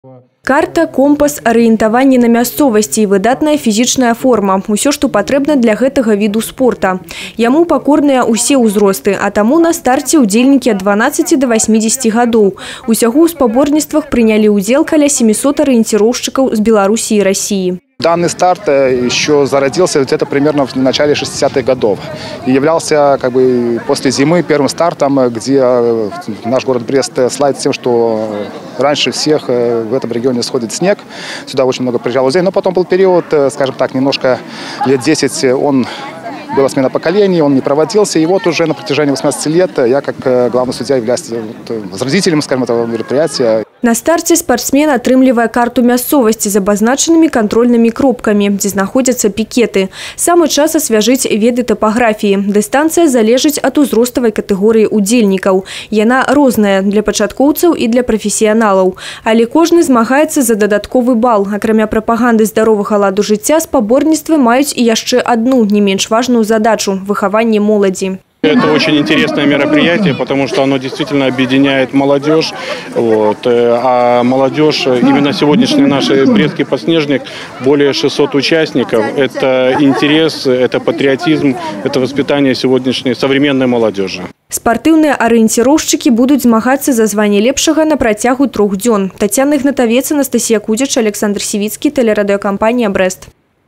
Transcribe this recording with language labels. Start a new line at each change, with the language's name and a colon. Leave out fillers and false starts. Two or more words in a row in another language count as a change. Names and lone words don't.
Belarusian: Карта, компас, арыентаванне на мясцовасці і выдатная фізічная форма. Усё, што патрэбна для гэтага віду спорта. Яму пакорныя ўсе ўзросты, а таму на старце ўдзельнікі ад 12 до 80 гадоў. Усяго ў спаборніцтвах прынялі ўдзел каля 700 арыенціроўшчыкаў з Беларусі і России.
Russian: Данный старт еще зародился где-то примерно в начале 60-х годов и являлся после зимы первым стартом, где наш город Брест славится тем, что раньше всех в этом регионе сходит снег. Сюда очень много приезжало людей, но потом был период, скажем так, немножко лет 10 была смена поколений, он не проводился. И вот уже на протяжении 18 лет я, как главный судья, являюсь возродителем, скажем, этого мероприятия.
Belarusian: На старте спортсмен атрымлівае карту мясцовасці з абазначанымі кантрольнымі кропкамі, дзе знаходзяцца пікеты. Самы час асвяжыць веды тапаграфіі. Дыстанцыя залежыць ад узроставай катэгорыі удзельнікаў. Яна розная для пачаткоўцаў і для прафесіяналаў. Але кожны змагаецца за дадатковы бал. Акрамя прапаганды здаровага ладу жыцця, спаборніцтвы маюць і яшчэ одну не менш важную задачу – выхаванне моладзі.
Russian: Это очень интересное мероприятие, потому что оно действительно объединяет молодежь. А молодежь, именно сегодняшний наш Брестский подснежник, более 600 участников. Это интерес, это патриотизм, это воспитание сегодняшней современной молодежи.
Belarusian: Спартыўныя арыенціроўшчыкі будуць змагацца за званне лепшага на працягу 3 дзён. Тацяна Ігнатавец, Анастасія Кудзіч, Александр Сівіцкі, тэлерадыёкампанія «Брест».